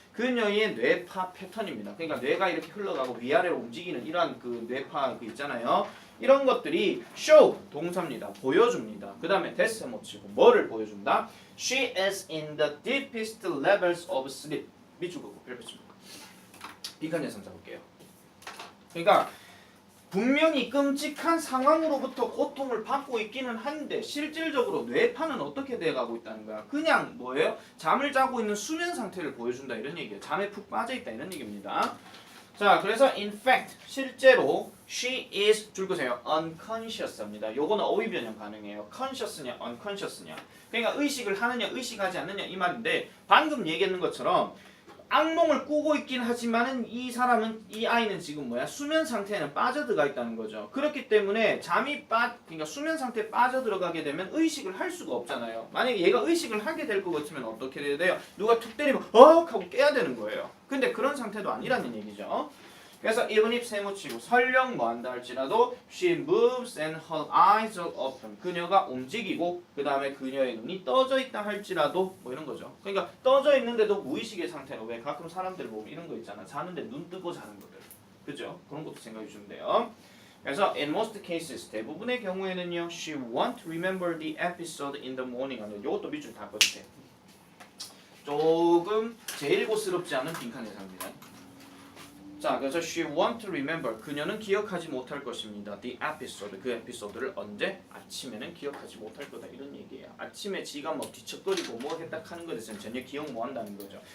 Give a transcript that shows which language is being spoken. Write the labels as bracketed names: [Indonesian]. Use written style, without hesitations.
[Korean] 그녀의 뇌파 패턴입니다. 그러니까 뇌가 이렇게 흘러가고 위아래로 움직이는 이러한 그 뇌파 그 있잖아요. 이런 것들이 show 동사입니다. 보여줍니다. 그 다음에 that's 못 치고 뭐를 보여준다? [English] She is in the deepest levels of sleep. [Korean] 밑줄 긋고 별표 칩니다. 빈칸 예상 잡을게요. 그러니까 분명히 끔찍한 상황으로부터 고통을 받고 있기는 한데 실질적으로 뇌파는 어떻게 돼가고 있다는 거야. 그냥 뭐예요? 잠을 자고 있는 수면 상태를 보여준다 이런 얘기예요. 잠에 푹 빠져있다 이런 얘기입니다. 자, 그래서 [English] in fact [Korean] 실제로 [English] she is [Korean] 줄 거세요. unconscious입니다. 요거는 어휘 변형 가능해요. conscious냐 unconscious냐. 그러니까 의식을 하느냐 의식하지 않느냐 이 말인데 방금 얘기했는 것처럼 악몽을 꾸고 있긴 하지만은 이 아이는 지금 수면 상태에는 빠져들어가 있다는 거죠. 그렇기 때문에 그러니까 수면 상태에 빠져들어가게 되면 의식을 할 수가 없잖아요. 만약에 얘가 의식을 하게 될 것 같으면 어떻게 돼요? 누가 툭 때리면 하고 깨야 되는 거예요. 근데 그런 상태도 아니라는 얘기죠. 그래서 [English] even if [Korean] 세모치고 설령 뭐 한다 할지라도 [English] she moves and her eyes are open. [Korean] 그녀가 움직이고 그 다음에 그녀의 눈이 떠져 있다 할지라도 뭐 이런 거죠. 그러니까 떠져 있는데도 무의식의 상태로 왜 가끔 사람들 보면 이런 거 있잖아. 자는데 눈 뜨고 자는 것들. 그죠? 그런 것도 생각해 주시면 돼요. 그래서 [English] in most cases [Korean] 대부분의 경우에는요 [English] she won't remember the episode in the morning [Korean] 하는 이것도 밑줄 다 꺼주세요. 조금 제일 고스럽지 않은 빈칸 예상입니다. 자, 그래서 [English] she won't remember [Korean] 그녀는 기억하지 못할 것입니다. [English] the episode [Korean] 그 에피소드를 언제? 아침에는 기억하지 못할 거다 이런 얘기예요. 아침에 지가 뭐 뒤척거리고 뭐 했다 하는 것에 대해서는 전혀 기억 못 한다는 거죠.